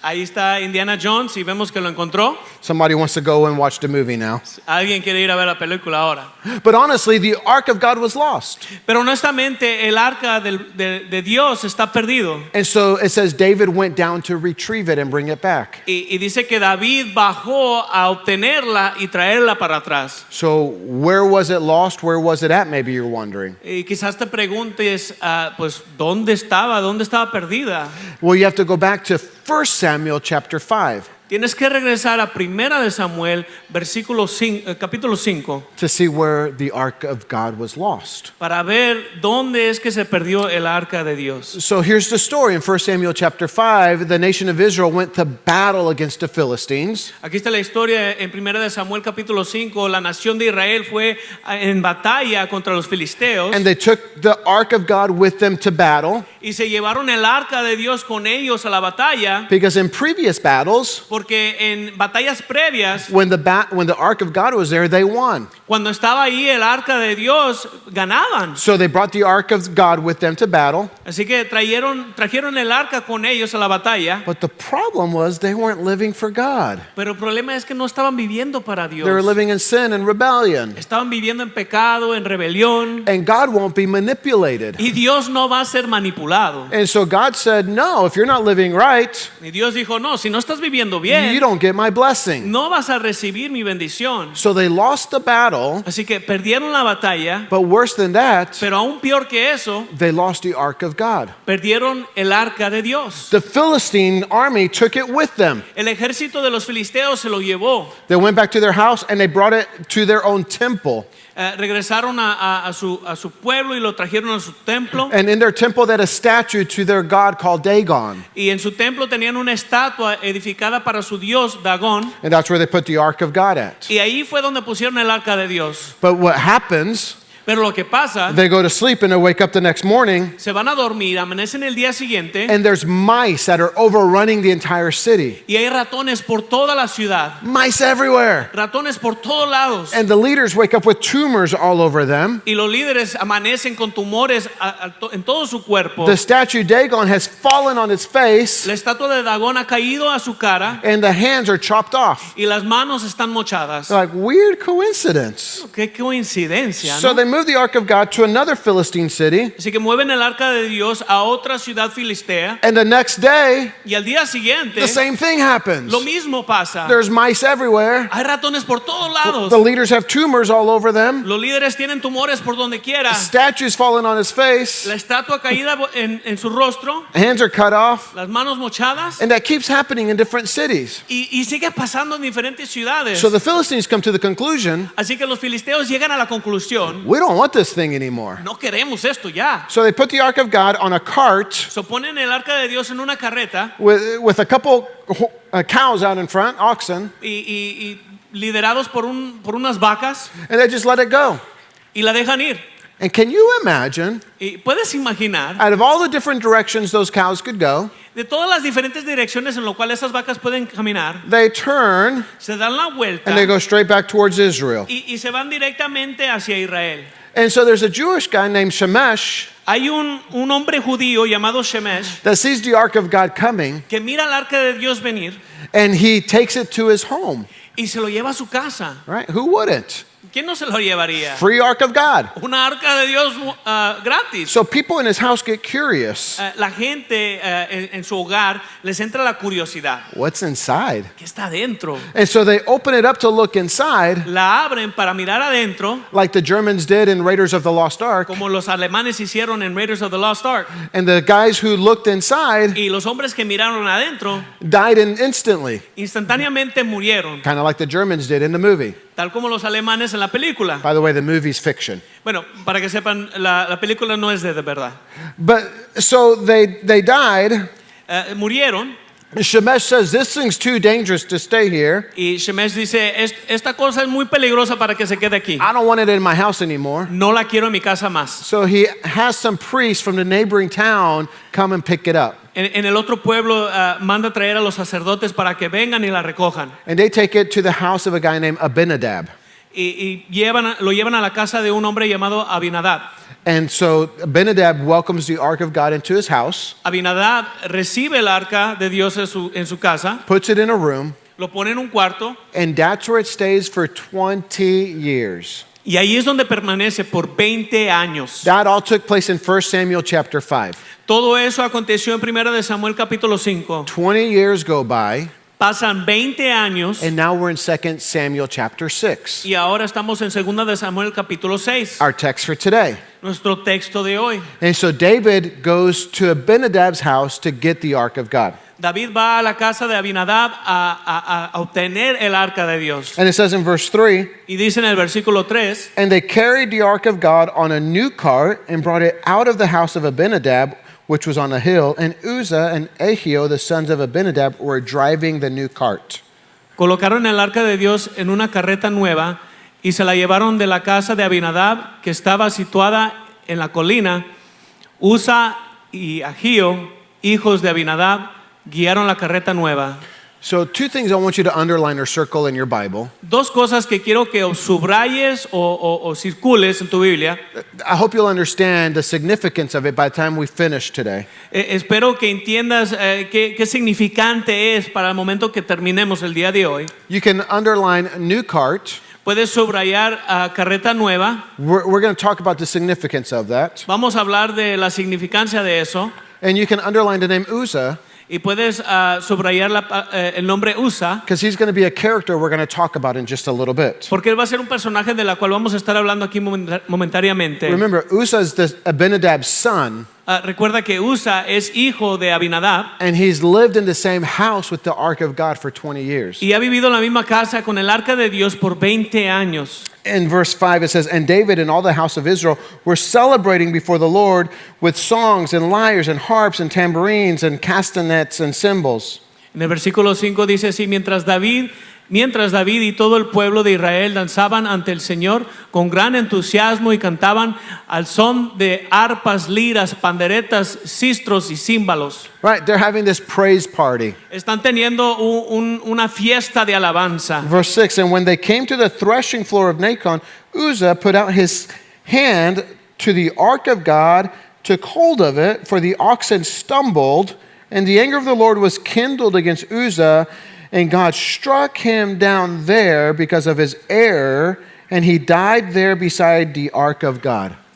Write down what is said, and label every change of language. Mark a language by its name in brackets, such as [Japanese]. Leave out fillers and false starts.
[Spanish] Ahí está Indiana Jones y vemos que lo encontró. [English] Somebody wants to go and watch the movie now. [Spanish] Alguien quiere ir a ver la película ahora. [English] But honestly, the ark of God was lost. [Spanish] Pero honestamente el arca de Dios está perdido. [English] And so it says David went down to retrieve it and bring it back. [Spanish] Y dice que David bajó a obtenerla y traerla para atrás. [English] So where was it lost? Where was it at? Maybe you're wondering. [Spanish] Y quizás te preguntes, pues, ¿dónde estaba? ¿Dónde estaba perdida? [English] Well, you have to go back to 1 Samuel chapter 5 [Spanish] Tienes que regresar a Primera de Samuel, capítulo 5, [English] to see where the ark of God was lost. [Spanish] para ver dónde es que se perdió el arca de Dios. [English] So here's the story. In 1 Samuel chapter 5, the nation of Israel went to battle against the Philistines. [Spanish] Aquí está la historia en Primera de Samuel capítulo 5. La nación de Israel fue en batalla contra los filisteos [English] And they took the ark of God with them to battle [Spanish] y se llevaron el arca de Dios con ellos a la batalla, [English] because in previous battles, [Spanish] porque en batallas previas, [English] when the ark of God was there, they won. [Spanish] cuando estaba ahí el arca de Dios, ganaban. [English] So they brought the ark of God with them to battle. [Spanish] Así que trajeron el arca con ellos a la batalla, [English] But the problem was they weren't living for God. [Spanish] pero el problema es que no estaban viviendo para [English] They were [Spanish] Dios. [English] living in sin and rebellion. [Spanish] Estaban viviendo en pecado, en rebelión, [English] And God won't be manipulated. [Spanish] y Dios no va a ser manipulado. [English] And so God said, no, if you're not living right, [Spanish] Y Dios dijo, no, si no estás viviendo [English] you [Spanish] bien, [English] don't get my blessing. [Spanish] no vas a recibir mi bendición. [English] So they lost the battle, [Spanish] Así que perdieron la batalla, [English] but worse than that, [Spanish] pero aún peor que eso, [English] they lost the ark of God. [Spanish] perdieron el arca de Dios. [English] The Philistine army took it with them. [Spanish] El ejército de los filisteos se lo llevó. [English] They went back to their house and they brought it to their own temple. [Spanish] Regresaron a su pueblo y lo trajeron a su templo. [English] And in their temple, they had a statue to their god called Dagon. [Spanish] Y en su templo tenían una estatua edificada para su dios Dagón. [English] And that's where they put the ark of God at. [Spanish] Y ahí fue donde pusieron el arca de Dios. [English] But what happens, [Spanish] Pero lo que pasa, [English] they go to sleep and they wake up the next morning [Spanish] se van a dormir, amanecen el día siguiente [English] and there's mice that are overrunning the entire city. [Spanish] y hay ratones por toda la ciudad. [English] Mice everywhere. [Spanish] Ratones por todos lados. [English] And the leaders wake up with tumors all over them. [Spanish] Y los líderes amanecen con tumores en todo su cuerpo. [English] The statue Dagon has fallen on its face [Spanish] La estatua de Dagón ha caído a su cara [English] and the hands are chopped off. [Spanish] y las manos están mochadas. [English] Like, weird coincidence. [Spanish] Qué coincidencia, [English] So [Spanish] ¿no? [English] they moved the ark of God to another Philistine city. [Spanish] Así que mueven el arca de Dios a otra ciudad filistea [English] And the next day, [Spanish] y al día siguiente [English] the same thing happens. [Spanish] lo mismo pasa. [English] There's mice everywhere. [Spanish] Hay ratones por todos lados. [English] The leaders have tumors all over them. [Spanish] Los líderes tienen tumores por donde quiera. [English] Statues falling on his face. [Spanish] La estatua caída en su rostro, [English] Hands are cut off. [Spanish] las manos mochadas. [English] And that keeps happening in different cities. [Spanish] Y sigue pasando en diferentes ciudades. [English] So the Philistines come to the conclusion, [Spanish] Así que los filisteos llegan a la conclusión, [English] we don't want this thing anymore. [Spanish] no queremos esto ya. [English] So they put the ark of God on a cart So [Spanish] ponen el arca de Dios en una carreta [English] with a couple cows out in front, oxen, [Spanish] y liderados por unas vacas [English] and they just let it go. [Spanish] y la dejan ir. [English] And can you imagine, [Spanish] Y puedes imaginar [English] out of all the different directions those cows could go, [Spanish] de todas las diferentes direcciones en las cuales esas vacas pueden caminar, [English] they turn [Spanish] se dan la vuelta [English] and they go straight back towards Israel. [Spanish] y se van directamente hacia Israel. [English] And so there's a Jewish guy named Shemesh [Spanish] Hay un hombre judío llamado Shemesh [English] that sees the ark of God coming, [Spanish] que mira el arca de Dios venir [English] and he takes it to his home, [Spanish] y se lo lleva a su casa. [English] right? Who wouldn't? [Spanish] ¿Quién no se lo llevaría? [English] Free ark of God. [Spanish] Una arca de Dios gratis. [English] So people in his house get curious. [Spanish] La gente en su hogar les entra la curiosidad. [English] What's inside? [Spanish] ¿Qué está adentro? [English] And so they open it up to look inside, [Spanish] La abren para mirar adentro, [English] like the Germans did in Raiders of the Lost Ark. [Spanish] como los alemanes hicieron en Raiders of the Lost Ark. [English] And the guys who looked inside [Spanish] Y los hombres que miraron adentro [English] died instantly, [Spanish] instantáneamente murieron, [English] kind of like the Germans did in the movie. [Spanish] tal como los alemanes en la película. [English] By the way, the movie's fiction. [Spanish] Bueno, para que sepan, la película no es de verdad. [English] But so they died. [Spanish] Murieron [English] Shemesh says, this thing's too dangerous to stay here. [Spanish] y Shemesh dice, esta cosa es muy peligrosa para que se quede aquí. [English] I don't want it in my house anymore. [Spanish] No la quiero en mi casa más. [English] So he has some priests from the neighboring town come and pick it up. [Spanish] En el otro pueblo manda traer a los sacerdotes para que vengan y la recojan. [English] And they take it to the house of a guy named Abinadab. [Spanish] Y lo llevan a la casa de un hombre llamado Abinadab. [English] And so Abinadab welcomes the ark of God into his house, [Spanish] Abinadab recibe el arca de Dios en su casa, [English] puts it in a room, [Spanish] lo pone en un cuarto [English] and that's where it stays for 20 years. [Spanish] y ahí es donde permanece por 20 años. [English] That all took place in 1 Samuel chapter 5. [Spanish] Todo eso aconteció en 1 de Samuel capítulo 5. [English] 20 years go by, [Spanish] Pasan 20 años [English] and now we're in 2 Samuel chapter 6, [Spanish] y ahora estamos en 2 de Samuel capítulo 6, [English] our text for today. [Spanish] nuestro texto de hoy. [English] And so David goes to Abinadab's house to get the ark of God. [Spanish] David va a la casa de Abinadab a obtener el arca de Dios. [English] And it says in verse 3, [Spanish] Y dice en el versículo 3, [English] and they carried the ark of God on a new cart and brought it out of the house of Abinadab, which was on a hill, and Uzzah and Ahio, the sons of Abinadab, were driving the new cart. [Spanish] colocaron el arca de Dios en una carreta nueva y se la llevaron de la casa de Abinadab, que estaba situada en la colina. Usa y Ahio, hijos de Abinadab, guiaron la carreta nueva. [English] So two things I want you to underline or circle in your Bible. [Spanish] Dos cosas que quiero que subrayes o circules en tu Biblia. [English] I hope you'll understand the significance of it by the time we finish today. [Spanish] Espero que entiendas qué significante es para el momento que terminemos el día de hoy. [English] You can underline new cart. [Spanish] Puedes subrayar carreta nueva. [English] We're going to talk about the significance of that. [Spanish] Vamos a hablar de la significancia de eso. [English] And you can underline the name Uzzah, [Spanish] Y puedes subrayar el nombre Usa, [English] because he's going to be a character we're going to talk about in just a little bit. [Spanish] porque él va a ser un personaje de la cual vamos a estar hablando aquí momentáneamente. [English] Remember, Uzzah is Abinadab's son, [Spanish] Recuerda que Usa es hijo de Abinadab [English] and he's lived in the same house with the ark of God for 20 years. [Spanish] y ha vivido en la misma casa con el arca de Dios por 20 años. [English] In verse 5 it says, and David and all the house of Israel were celebrating before the Lord with songs and lyres and harps and tambourines and castanets and cymbals. [Spanish] En el versículo 5 dice así, mientras David y todo el pueblo de Israel danzaban ante el Señor con gran entusiasmo y cantaban al son de arpas, liras, panderetas, sistros y címbalos. [English] Right, they're having this praise party. [Spanish] Están teniendo una fiesta de alabanza. [English] Verse 6, and when they came to the threshing floor of Nacon, Uzzah put out his hand to the ark of God, took hold of it, for the oxen stumbled, and the anger of the Lord was kindled against Uzzah, and God struck him down there because of his error, and he died there beside the ark of God.